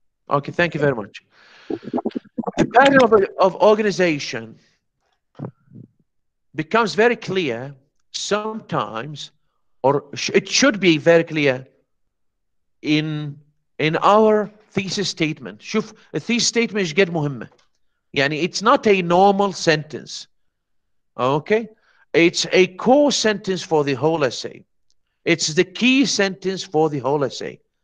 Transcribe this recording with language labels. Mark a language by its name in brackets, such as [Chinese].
[English] Okay, thank you very much. The pattern of organization becomes very clear sometimes, or it should be very clear in our thesis statement. [Arabic] شوف الثيس statement ايش قد مهمة. يعني [English] it's not a normal sentence. Okay? It's a core sentence for the whole essay. It's the key sentence for the whole essay.